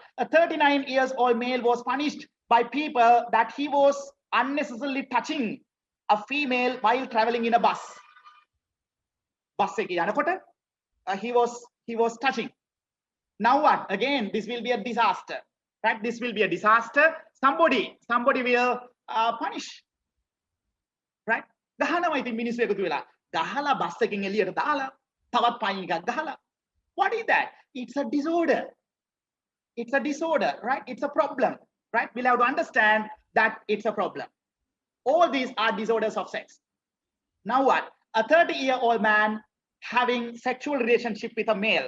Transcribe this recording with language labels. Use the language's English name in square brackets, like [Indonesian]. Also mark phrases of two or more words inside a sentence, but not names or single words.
[English] A 39-year-old male was punished by people that he was unnecessarily touching a female while traveling in a bus. He was touching. Now what? Again, this will be a disaster, right? This will be a disaster. Somebody will punish, right? [Sinhala] ගහන්න ඉතින් මිනිස්සු එකතු වෙලා. Gahala bus එකකින් එළියට දාලා තවත් පයින් එකක් ගහලා. [English] What is that? It's a disorder. It's a disorder, right? It's a problem, right? We'll have to understand that it's a problem. All these are disorders of sex. Now what? A 30-year-old man having sexual relationship with a male.